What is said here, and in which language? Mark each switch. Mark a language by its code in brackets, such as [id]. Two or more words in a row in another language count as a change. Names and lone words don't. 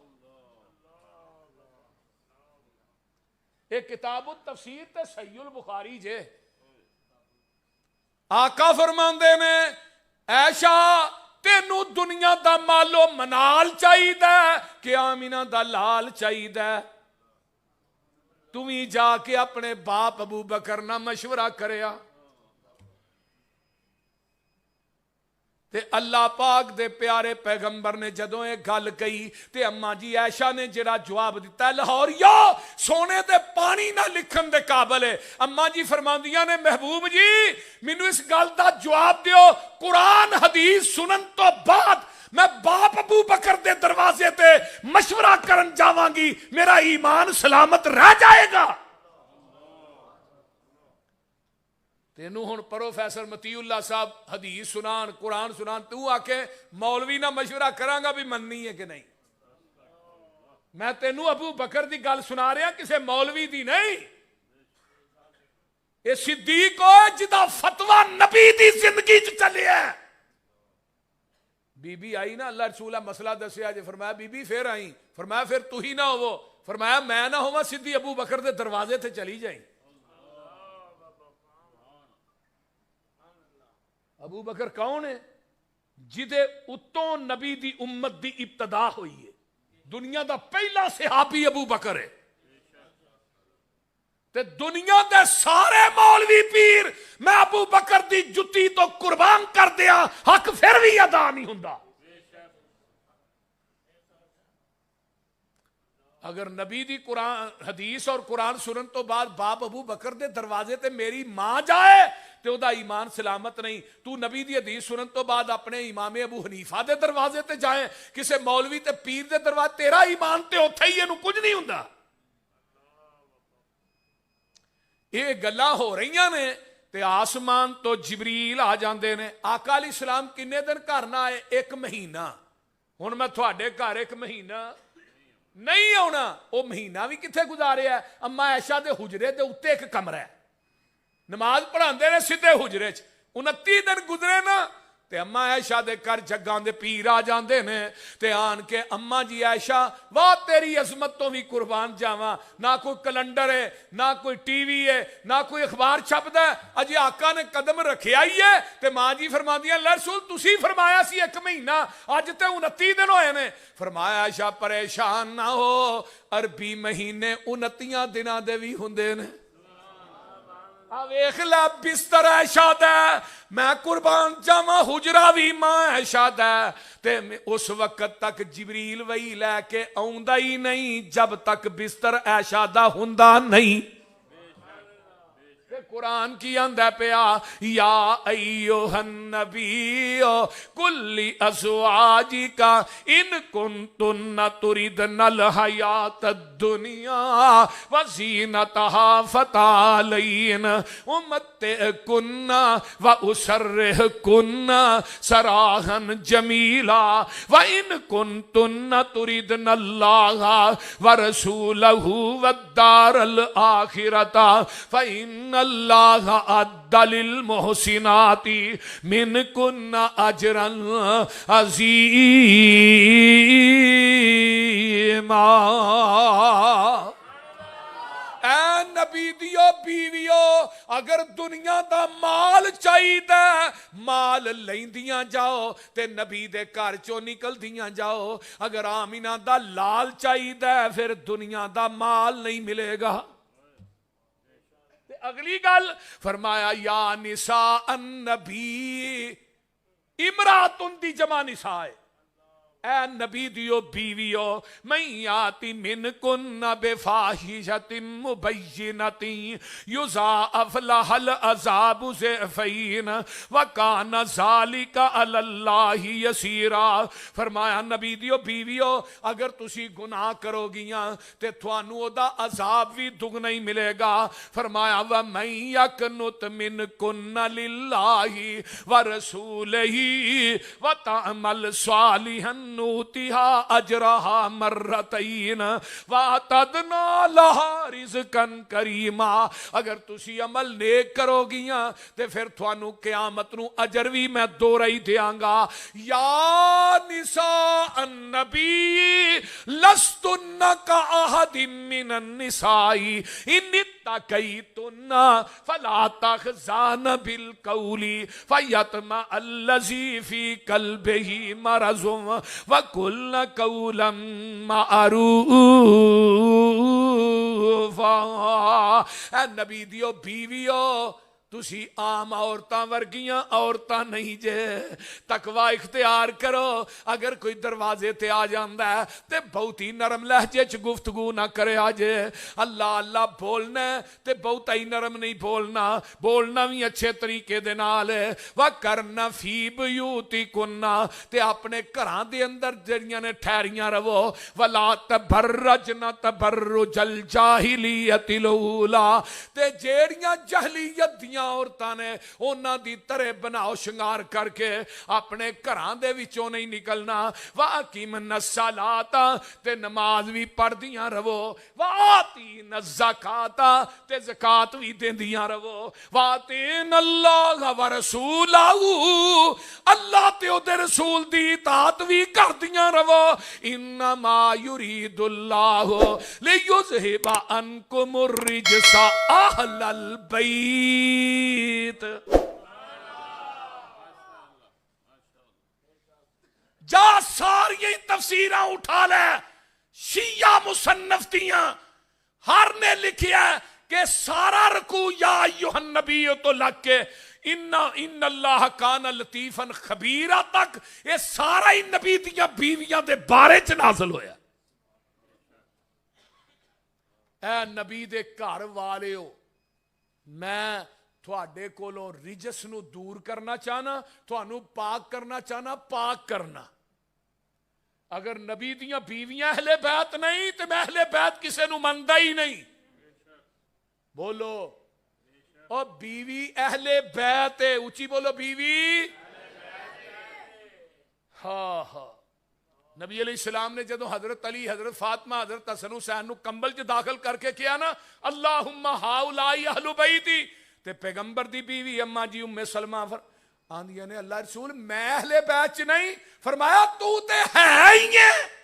[pa] ایک کتاب التفسیر تے صحیح البخاری جے آقا فرماندے نے عائشہ تینو دنیا دا مالو منال چاہیدا کہ آمینہ دا لال چاہیدا. تمہیں جا کے اپنے باپ ابو بکر نہ مشورہ کریا تے اللہ پاک دے پیارے پیغمبر نے جدوں ایک گل کہی تے اماں جی عائشہ نے جڑا جواب دیتا ہے لاہوریا سونے دے پانی نہ لکھن دے قابل ہے. اماں جی فرماندیاں نے محبوب جی مینوں اس گل دا جواب دیو قرآن حدیث سنن تو بعد میں باپ ابو بکر دے دروازے تے مشورہ کرن جاواں گی میرا ایمان سلامت رہ جائے گا. تینوں ہن پروفیسر مطیع اللہ صاحب حدیث سنان قرآن سنان تو آ کے مولوی نہ مشورہ کراں گا بھی مننی ہے کہ نہیں. میں تینوں ابو بکر دی گل سنا رہا کسے مولوی دی نہیں. یہ صدیق ہو جدا فتویٰ نبی دی زندگی چ چلے ہے. بی بی آئی نا اللہ رسولہ مسئلہ دسیا جے فرمایا بی بی پھر آئی فرمایا پھر تو ہی نہ ہو فرمایا میں نہ ہوا سیدھی ابو بکر دے دروازے تے چلی جائیں. ابو بکر کون ہے جدے اتوں نبی دی امت دی ابتدا ہوئی ہے. دنیا دا پہلا صحابی ابو بکر ہے تے دنیا دے سارے مولوی پیر میں ابو بکر دی جتی تو قربان کر دیا حق پھر بھی ادا نہیں ہوندا. اگر نبی دی قرآن حدیث اور قرآن سنن تو بعد باپ ابو بکر دے دروازے تے میری ماں جائے تے او دا ایمان سلامت نہیں. تو نبی دی حدیث سنن تو بعد اپنے امام ابو حنیفہ دے دروازے تے جائے کسے مولوی تے پیر دے دروازے تیرا ایمان تے اوتھے ہی اینو کچھ نہیں ہوندا. یہ گلاں ہو رہیاں نے تے آسمان تو جبریل آ جاندے نے. آقا علیہ السلام کنے دن گھر نہ آئے ایک مہینہ. ہن میں تھوڑے گھر ایک مہینہ نہیں آنا وہ مہینہ بھی کتنے گزاریا ہے. اما عائشہ دے حجرے دے اوتے ایک کمرہ ہے نماز پڑھاندے نے سیدھے حجرے چ 29 دن گزرے نا تے اما عائشہ دے کر جگاں دے پیر آ جاندے نے تے آن کے اما جی عائشہ واہ تیری عظمت تو بھی قربان جاواں. نہ کوئی کیلنڈر ہے نہ کوئی ٹی وی ہے نہ کوئی اخبار چھپدا ہے اجے آقا نے قدم رکھیا ہی ہے تے ماں جی فرماندیاں اللہ رسول تسی فرمایا سی ایک مہینہ اج تے 29 دن ہوئے نے. فرمایا عائشہ پریشان نہ ہو عربی مہینے 29 دناں دے وی ہوندے نے. ویخ لے بستر عائشہ دا میں قربان جاواں حجرہ بھی ماں عائشہ دا تے اس وقت تک جبریل وہی لے کے آوندا ہی نہیں جب تک بستر عائشہ دا ہوندا نہیں. قرآن کی آندا پیا [ar] یا ایھا النبی کل ازواجک ان کنتن تردن الحیات الدنیا وزینتها فتعالین امتعکن واسرحکن سراحا جمیلا وان کنتن تردن اللہ ورسولہ والدار الآخرۃ فإن اللہ اعد للمحسنات منکن اجرا عظیما۔ [pa] اے نبی دیو بیویو اگر دنیا دا مال چاہیدا مال لیندیاں جاؤ تے نبی دے گھر چوں نکلدیاں جاؤ، اگر آمینہ دا لال چاہیدا پھر دنیا دا مال نہیں ملے گا۔ اگلی گل فرمایا [ar] یا نساء النبی، [pa] امراتن دی جمع نساء، اے نبی دیو بیویو [ar] من یاتی منکن بفاحشۃ مبینۃ یضاعف لها العذاب ضعفین وکان ذلک علی اللہ یسیرا۔ [pa] فرمایا نبی دیو بیویو اگر تسی گناہ کرو گیاں تے تھانوں او دا عذاب بھی دگنا ہی ملے گا۔ [ar] فرمایا ومن یقنت منکن للہ ورسولہ وتعمل صالحا نوتها اجرها مرتين واعتدنا لها رزقا کریما۔ [pa] اگر تسی عمل نیک کرو گیاں تے پھر تھانوں قیامت نو اجر بھی میں دوہرا ہی دیاں گا۔ [ar] یا نساء النبی لستن کاحد من النساء ان اتقیتن فلا تخضعن بالقول فیطمع الذی فی قلبہ مرض وَقُلْنَ قَوْلًا مَعْرُوفًا۔ [pa] اے نبی دیو بیویو تسی عام عورتاں ورگیاں عورتاں نہیں جے، تقوی اختیار کرو۔ اگر کوئی دروازے تے آ جاندا ہے تے بہتی نرم لہجے چ گفتگو نہ کرے آجے، اللہ اللہ بولنا ہے تے بہتا ہی نرم نہیں بولنا، بولنا بھی اچھے طریقے دے نال ہے۔ [ar] وَقَرْنَ فِي بُيُوتِكُنَّ [pa] تے اپنے گھراں دے اندر جڑیاں نے ٹھہریاں رہو۔ [ar] وَلَا تَبَرَّجْنَ تَبَرُّجَ الْجَاهِلِيَّةِ الْأُولَىٰ [pa] تے جیڑیاں جہلیت دیاں عورتاں نے انہاں دی طرح بناؤ شنگار کر کے اپنے گھراں دے وچوں نہیں نکلنا۔ [ar] وَأَقِیمْنَ الصَّلَاةَ [pa] تے نماز بھی پڑھ دیاں رہو۔ [ar] وَآتِینَ الزَّکَاةَ [pa] تے زکات بھی دیندیاں رہو۔ [ar] وَأَطِیعْنَ اللَّهَ وَرَسُولَهُ [pa] اللہ تے او دے رسول دی اطاعت بھی کر دیاں رہو۔ [ar] انما یرید اللہ لیذہب عنکم الرجس اہل البیت۔ [pa] جا ساری تفسیراں اٹھا لے، شیعہ مصنف دیاں ہر نے لکھیا ہے کہ سارا رکوع [ar] یا ایھا النبی [pa] تو لگ کے [ar] ان اللہ کان لطیفا خبیرہ [pa] تک یہ سارا ہی نبی دیاں بیویاں دے بارے چ نازل ہویا۔ اے نبی دے گھر والیو میں تھوڑے کولوں رجس نو دور کرنا چاہنا، تھانوں پاک کرنا چاہنا، پاک کرنا۔ اگر نبی دیاں بیویاں اہل بیت نہیں تو میں اہل بیت کسے نو مندا ہی نہیں۔ بولو اور بیوی اہل بیت ہے، اونچی بولو بیوی ہاں ہاں۔ نبی علیہ السلام نے جدو حضرت علی، حضرت فاطمہ، حضرت حسن حسین نو کمبل چ داخل کر کے کیا نا [ar] اللہم ہاؤلائی اہل بیتی [pa] تے پیغمبر دی بیوی اماں جی ام سلمہ آندیاں نے اللہ رسول میں اہل بیت چ نہیں، فرمایا تو تے ہے ہی ہے۔